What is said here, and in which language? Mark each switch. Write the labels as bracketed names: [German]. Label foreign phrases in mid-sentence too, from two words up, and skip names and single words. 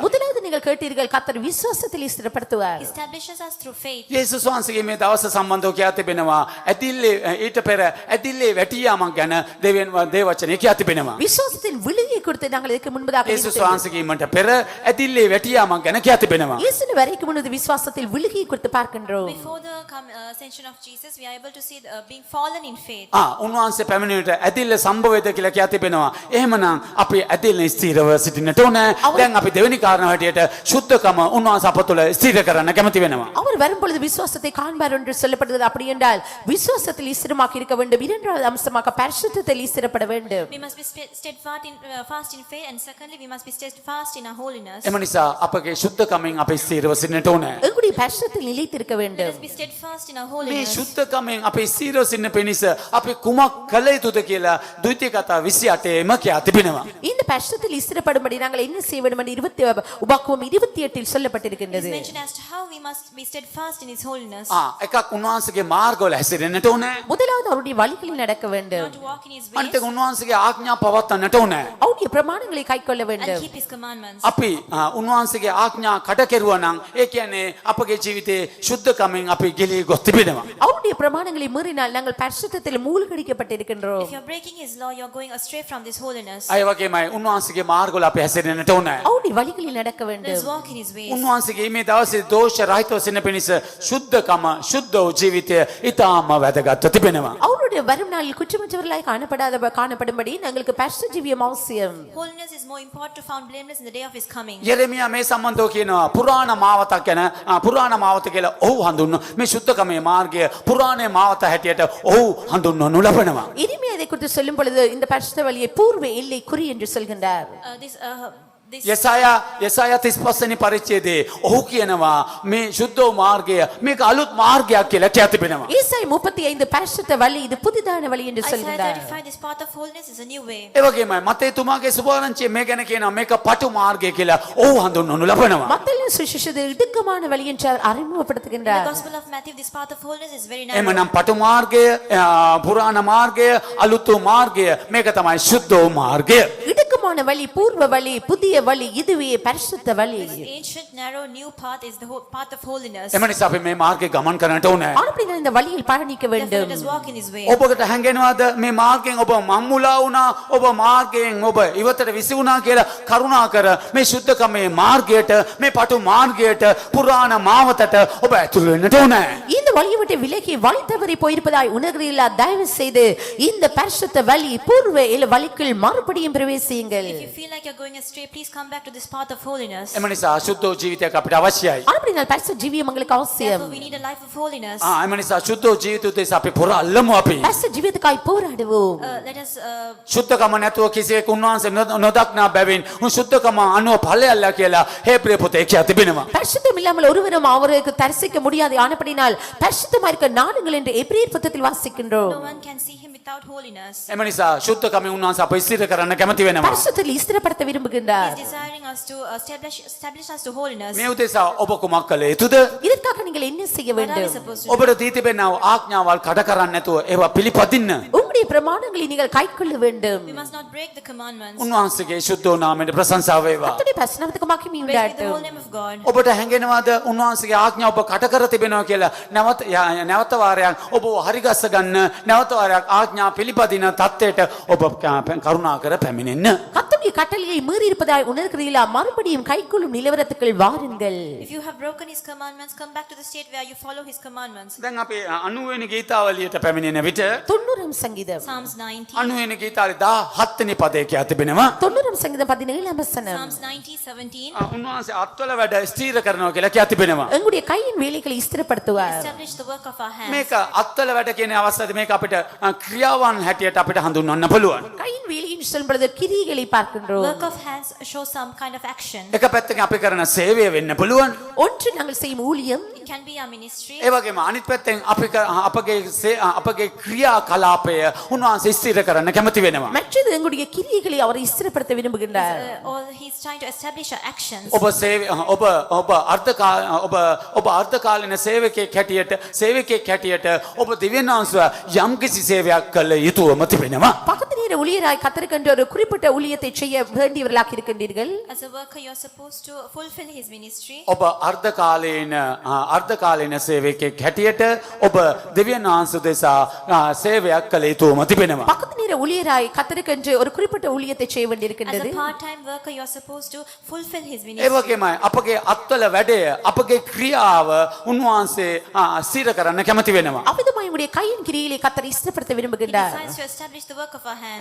[Tamil] முதலாவது நீங்கள் கேட்டீர்கள் கர்த்தர் விசுவாசத்தில் ஸ்திரப்படுத்துவார். [English] He establishes us through faith. [Sinhala] යේසුස් වහන්සේගේ මේ දවස සම්බන්ධව කියා තිබෙනවා ඇදිල්ලේ ඊට පෙර ඇදිල්ලේ වැටියාමක් ගැන දේව වචනේ කියා තිබෙනවා. [Tamil] விசுவாசத்தின் விழுகை குறித்து நாங்கள் இதற்கு முன்பதாக [Sinhala] යේසුස් වහන්සේගේ මට පෙර ඇදිල්ලේ වැටියාමක් ගැන කියා තිබෙනවා. [Tamil] இயேசு வரைக்கும் முன்னது விசுவாசத்தில் விழுகை குறித்து பார்க்கின்றோம். [English] Before the ascension of Jesus, we are able to see being fallen in faith. [Sinhala] උන්වහන්සේ පැමිණෙන්නට ඇදිල්ල සම්භවයද කියලා කියා තිබෙනවා. එහෙමනම් අපි ඇදිල්ලේ ස්ථීරව සිටින්නට ඕන. දැන් අපි දෙවෙනි කාරණාව හැටියට සුද්ධකම උන්වහන්සේ අප තුළ ස්ථීර කරන්න කැමති වෙනවා. [Tamil] அவர் வரும் பொழுது விசுவாசத்தை காண்பார் என்று சொல்லப்படுகிறது. அப்படி என்றால் விசுவாசத்தில் ஸ்திரமாக இருக்க வேண்டும். இரண்டாவது அம்சமாக பரிசுத்தத்தில் ஸ்திரப்பட வேண்டும். [English] We must be steadfast in faith, and secondly, we must be steadfast in our holiness. [Sinhala] එම නිසා අපගේ සුද්ධකමෙන් අපි ස්ථීරව සිටින්නට ඕන. [Tamil] எங்களுடைய பரிசுத்தத்தில் நிலைத்திருக்க [English] Let [Tamil] வேண்டும். [English] us be steadfast in our [Sinhala] මේ [English] holiness. [Sinhala] සුද්ධකමෙන් අපි ස්ථීරව සිටින පිණිස අපි කුමක් කළ යුතුද කියලා ද්විතීය කතා 28ෙම කියා තිබෙනවා. [Tamil] இந்த பரிசுத்தத்தில் ஸ்திரப்படும்படி நாங்கள் என்ன செய்ய வேண்டும் என்று உபாகமம் 28 சொல்லப்பட்டிருக்கின்றது. [English] It is mentioned as to how we must be steadfast in his holiness. [Sinhala] එකක් උන්වහන්සේගේ මාර්ගවල හැසිරෙන්නට ඕන. [Tamil] முதலாவது அவருடைய வழிகளில் நடக்க வேண்டும். [English] Not to walk in his [Sinhala] අනිත් [English] ways [Sinhala] එක උන්වහන්සේගේ ආඥා පවත්වන්නට ඕන. [Tamil] அவருடைய பிரமாணங்களை கைக்கொள்ள [English] and [Tamil] வேண்டும். [English] keep his commandments. [Sinhala] අපි උන්වහන්සේගේ ආඥා කඩ කෙරුවා නම් ඒ කියන්නේ අපගේ ජීවිතේ සුද්ධකමෙන් අපි ගෙලී ගොස් තිබෙනවා. [Tamil] அவருடைய பிரமாணங்களை மீறினால் நாங்கள் பரிசுத்தத்தில் மூழ்கடிக்கப்பட்டிருக்கின்றோம். [English] If you are breaking his law, you are going astray from this holiness. [Sinhala] අය වගේමයි උන්වහන්සේගේ මාර්ගවල අපි හැසිරෙන්නට ඕන. [Tamil] அவருடைய வழிகளில் நடக்க [English] Let us [Tamil] வேண்டும். [English] walk in his ways. [Sinhala] උන්වහන්සේගේ මේ දවසේ දෝෂ රහිතව සිටින පිණිස සුද්ධකම සුද්ධ වූ ජීවිතය ඊටාම වැදගත් තිබෙනවා. [Tamil] அவருடைய வரும் நாளில் குற்றமற்றவர்களாய் காணப்படும்படி நாங்களுக்கு பரிசுத்த ஜீவியம் அவசியம். [English] Holiness is more important to found blameless in the day of his coming. [Sinhala] යෙරෙමියා මේ සම්බන්ධව කියනවා පුරාණ මාවතක් ගැන පුරාණ මාවත කියලා ඔහු හඳුන්වන මේ සුද්ධකමේ මාර්ගය පුරාණ මාවත හැටියට ඔහු හඳුන්වනු ලබනවා. [Tamil] இனிமே அதை குறித்து சொல்லும் பொழுது இந்த பரிசுத்த வழியை பூர்வ எல்லை குறி என்று சொல்கின்றார். [English] This [Sinhala] යසායා 35 වෙනි පරිච්ඡේදයේ ඔහු කියනවා මේ ශුද්ධ වූ මාර්ගය මේක අලුත් මාර්ගයක් කියලා කියා තිබෙනවා. [Tamil] ஏசாய் 35 பரிசுத்த வழி இது புதிதான வழி என்று [English] Isaiah [Tamil] சொல்கிறார். [English] 35, this path of holiness is a new way. [Sinhala] ඒ වගේමයි මතේ තුමාගේ සුභාරංචිය මේ ගැන කියනවා මේක පටු මාර්ගය කියලා ඔහු හඳුන්වනු ලබනවා. [Tamil] மத்தேயு சுவிசேஷத்தில் இடுக்கமான வழி என்று [English] In the [Tamil] அறிமுகப்படுத்துகின்றார். [English] Gospel of Matthew, this path of holiness is very narrow. [Sinhala] එමනම් පටු මාර්ගය පුරාණ මාර්ගය අලුත් වූ මාර්ගය මේක තමයි ශුද්ධ වූ මාර්ගය. [Tamil] இடுக்கமான வழி பூர்வ வழி புதிய வழி இதுவே பரிசுத்த வழி. [English] This ancient, narrow, new path is the path of holiness. [Sinhala] එම නිසා අපි මේ මාර්ගේ ගමන් කරන්නට ඕනේ. [Tamil] ஆனபடியால் இந்த வழியில் பயணிக்க [English] Therefore, [Tamil] வேண்டும். [English] let us walk in his way. [Sinhala] ඔබකට හැඟෙනවද මේ මාර්ගයෙන් ඔබ මම්මුලා වුණා ඔබ මාර්ගයෙන් ඔබ ඉවතට විසි වුණා කියලා කරුණාකර මේ ශුද්ධකමේ මාර්ගයට මේ පටු මාර්ගයට පුරාණ මාවතට ඔබ ඇතුළු වෙන්නට ඕනේ. [Tamil] இந்த வழியை விட்டு விலகி வழி தவறி போயிருப்பதாய் உணர்கிறீர்களா? தயவு செய்து இந்த பரிசுத்த வழி பூர்வ வழிக்குள் மறுபடியும் பிரவேசியுங்கள். [English] If you feel like you're going astray, please come back to this path of holiness. [Sinhala] එම නිසා ශුද්ධ වූ ජීවිතයක් අපිට අවශ්‍යයි. [Tamil] ஆனபடியால் பரிசுத்த ஜீவியம் உங்களுக்கு அவசியம். [English] Therefore, we need a life of holiness. [Sinhala] එම නිසා ශුද්ධ වූ ජීවිත උදෙසා අපි පුරාල්ලමු අපි. [Tamil] பரிசுத்த ஜீவியத்துக்காய் போராடுவோம். [English] Let us [Sinhala] ශුද්ධකම නැතුව කිසියෙක් උන්වහන්සේ නොදක්නා බැවින් උන් ශුද්ධකම අනුව ඵලයල්ලා කියලා හේබ්‍රේ පොතේ කියා තිබෙනවා. [Tamil] பரிசுத்தம் இல்லாமல் ஒருவரும் அவருக்கு தரிசிக்க முடியாது. ஆனபடினால் பரிசுத்தமா இருக்க நாடுங்கள் என்று எபிரேயர் புத்தகத்தில் வாசிக்கின்றோம். [English] no one can see him without holiness. [Sinhala] එම නිසා ශුද්ධකමේ උන්වහන්සේ අප ස්ථිර කරන්න කැමති වෙනවා. [Tamil] பரிசுத்தத்தில் ஸ்திரப்படுத்த விரும்புகின்றார். [English] He's desiring us to establish us to holiness. [Sinhala] මේ උදෙසා ඔබ කුමක් කළ යුතුද? [Tamil] இதற்காக நீங்கள் என்ன செய்ய [English] What are we [Tamil] வேண்டும்? [English] supposed to do? [Sinhala] ඔබට දී තිබෙනා ආඥාවල් කඩ කරන්නේ නැතුව ඒවා පිළිපදින්න. [Tamil] உங்களுடைய பிரமாணங்களை நீங்கள் கைக்கொள்ள வேண்டும். [English] We must not break the commandments. [Sinhala] උන්වහන්සේගේ ශුද්ධ වූ නාමයට ප්‍රශංසාව වේවා. [Tamil] கர்த்தருடைய பரிசுத்தத்துக்கு மகிமை [English] Praise be the [Tamil] உண்டாகட்டும். [English] whole name of God. [Sinhala] ඔබට හැඟෙනවද උන්වහන්සේගේ ආඥා ඔබ කඩ කර තිබෙනවා කියලා? නැවත වාරයක් ඔබ හරිගස්ස ගන්න නැවත වාරයක් ආඥා පිළිපදින தත්ත්වයට ඔබ කරුණාකර පැමිණෙන්න. [Tamil] கர்த்தருடைய கட்டளையை மீறி இருப்பதாய் உணர்கிறீர்களா? மறுபடியும் கைக்கொள்ளும் நிலவரத்துக்குள் வாருங்கள். [English] If you have broken his commandments, come back to the state where you follow his commandments. [Sinhala] දැන් අපි 90 වෙනි ගීතාවලියට පැමිණෙන විට [Tamil] 90 சங்கீதம் [English] Psalms 90. [Sinhala] 90 වෙනි ගීතාවේ 17 වෙනි පදේ කියා තිබෙනවා. [Tamil] 90 சங்கீதம் 17 வசனம். [English] Psalms 90:17. [Sinhala] උන්වහන්සේ අත්වල වැඩ ස්ථීර කරනවා කියලා කියා තිබෙනවා. [Tamil] எங்களுடைய கையின் வேலைகளை ஸ்திரப்படுத்துவார். [English] Establish the work of our hands. [Sinhala] මේක අත්වල වැඩ කියන අවස්ථාවේ මේක අපිට ක්‍රියාවන් හැටියට අපිට හඳුන්වන්න පුළුවන්. [Tamil] கையின் வேலையின் சொல்லும் பொழுது கிரியைகளை பார்க்கின்றோம். [English] Work of hands show some kind of action. [Sinhala] එක පැත්තකින් අපි කරන සේවය වෙන්න පුළුවන්. [Tamil] ஒன்று நாங்கள் செய்யும் ஊழியம், [English] It can be our ministry. [Sinhala] ඒ වගේම අනිත් පැත්තෙන් අපගේ ක්‍රියා කලාපය උන්වහන්සේ ස්ථිර කරන්න කැමති වෙනවා. [Tamil] மற்றது எங்களுடைய கிரியைகளை அவர் ஸ்திரப்படுத்த விரும்புகின்றார். [English] Or he's trying to establish our actions. [Sinhala] ඔබ අර්ථකාලීන සේවකයෙක් හැටියට ඔබ දෙවියන් වහන්සේ යම්කිසි සේවයක් කළ යුතුවම තිබෙනවා. [Tamil] பகுதி நேர ஊழியராய் கத்தருக்கென்று ஒரு குறிப்பிட்ட ஊழியத்தை செய்ய வேண்டியவர்களாக இருக்கின்றீர்கள். [English] As a worker, you're supposed to fulfill his ministry. [Sinhala] ඔබ අර්ධකාලීන සේවකයෙක් හැටියට ඔබ දෙවියන් වහන්සේ දෙසා සේවයක් කළ යුතුවම තිබෙනවා. [Tamil] பகுதி நேர ஊழியராய் கத்தருக்கென்று ஒரு குறிப்பிட்ட ஊழியத்தை செய்ய [English] As [Tamil] வேண்டியிருக்கின்றது. [English] a part-time worker, you're supposed to fulfill his [Sinhala] ඒ [English] ministry. [Sinhala] වගේමයි අපගේ අත්වල වැඩය අපගේ ක්‍රියාව උන්වහන්සේ ස්ථිර කරන්න කැමති වෙනවා. [Tamil] அவ்விதமாய் உங்களுடைய கையின் கிரியைகளை கத்தர் ஸ்திரப்படுத்த [English] He [Tamil] விரும்புகின்றார். [English] decides to establish the work of our hands.